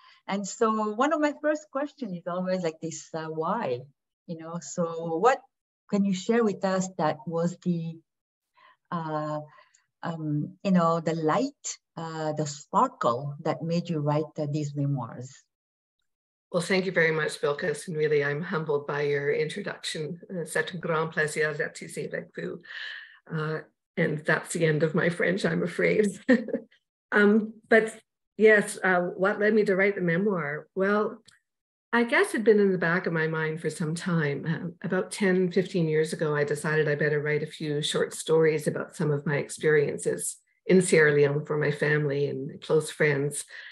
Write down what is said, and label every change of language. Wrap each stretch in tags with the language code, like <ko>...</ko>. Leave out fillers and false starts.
<en>And so one of my first questions is always like this, why? So what can you share with us that was the, the light, the sparkle that made you write these memoirs? Well, thank you very much, Bilkis, and really I'm humbled by your introduction.</en> <fr>C'est un grand plaisir d'être ici avec vous.</fr> <en>And that's the end of my French, I'm afraid. But yes, what led me to write the memoir? Well, I guess it had been in the back of my mind for some time. About 10, 15 years ago, I decided I better write a few short stories about some of my experiences in Sierra Leone for my family and close friends.</en>